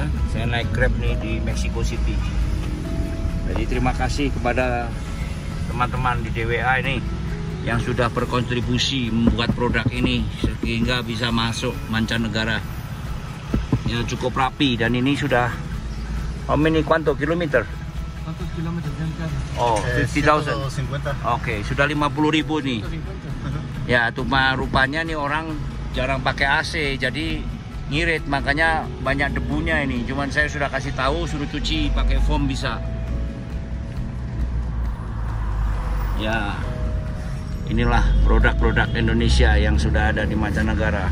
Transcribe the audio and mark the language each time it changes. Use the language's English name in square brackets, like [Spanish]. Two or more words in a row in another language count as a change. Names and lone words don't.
[Indonesian] Saya naik Grab nih di Mexico City. Jadi terima kasih kepada teman-teman di DWA ini yang sudah berkontribusi membuat produk ini sehingga bisa masuk mancanegara. Ya, cukup rapi dan ini sudah cuánto kilometer? [Spanish] ¿Cuántos kilómetros tienen? [Indonesian] Oh, 50.000. 150. Oke, sudah 50.000 nih. Ya, cuma rupanya nih orang jarang pakai AC, jadi ngirit, makanya banyak debunya ini. Cuman saya sudah kasih tahu, suruh cuci pakai foam bisa. Ya, inilah produk-produk Indonesia yang sudah ada di mancanegara.